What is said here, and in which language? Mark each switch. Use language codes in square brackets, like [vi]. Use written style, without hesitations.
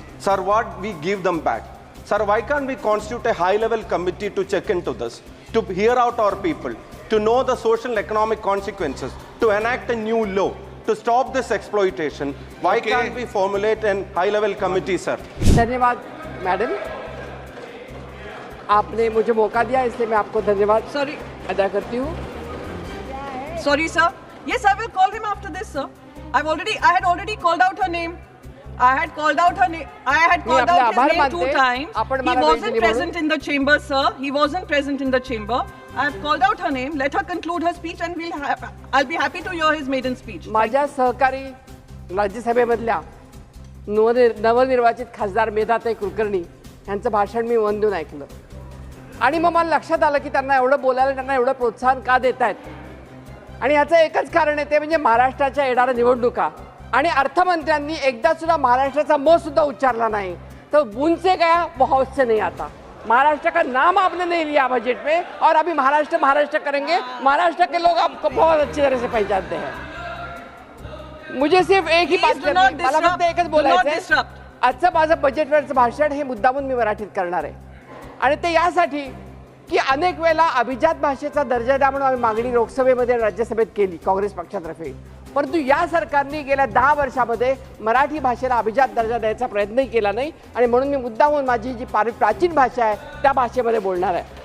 [en] Sir, what we give them back? Sir, why can't we constitute a high-level committee to check into this, to hear out our people, to know the social and economic consequences, to enact a new law, to stop this exploitation? Why can't we formulate a high-level committee, sir? [hi] धन्यवाद madam. आपने मुझे मौका दिया, इसलिए मैं आपको धन्यवाद अदा करती हूँ। [en] Sorry, sir. Yes, I will call him after this, sir. I had already called out her name. I had called out her name. I had called out his name 2 times. He wasn't present in the chamber, sir. He wasn't present in the chamber. I have called out her name. Let her conclude her speech, and I'll be happy to hear his maiden speech. [mr] माझ्या सहकारी राज्यसभेमधल्या नवनिर्वाचित खासदार मेधाताई कुलकर्णी यांचं भाषण मी मन देऊन ऐकलं आणि मग मला लक्षात आलं की त्यांना एवढं बोलायला, त्यांना एवढं प्रोत्साहन का देत आहेत. आणि याचं एकच कारण आहे, ते म्हणजे महाराष्ट्राच्या येणाऱ्या निवडणुका. आणि अर्थमंत्र्यांनी एकदा सुद्धा महाराष्ट्राचा म सुद्धा उच्चारला नाही. [hi] तो बूंद से गया वो हौद से नहीं आता. महाराष्ट्र का नाम आपने नहीं लिया बजट में, और अभी महाराष्ट्र करेंगे. महाराष्ट्र के लोग आपको बहुत अच्छी तरह से पहचानते हैं. मुझे सिर्फ एक ही बात करनी आहे, [mr] मला फक्त एकच बोलायचं आहे. आजचं माझं बजेटवरचं भाषण हे मुद्दामून मी मराठीत करणार आहे, आणि ते यासाठी की अनेक वेळेला अभिजात भाषेचा दर्जा द्या म्हणून आम्ही मागणी लोकसभेमध्ये राज्यसभेत केली काँग्रेस पक्षातर्फे. परंतु या सरकारने गेल्या 10 वर्षामध्ये मराठी भाषेला अभिजात दर्जा द्यायचा प्रयत्नही केला नाही, आणि म्हणून मी मुद्दामून माझी जी प्राचीन भाषा आहे त्या भाषेमध्ये बोलणार आहे.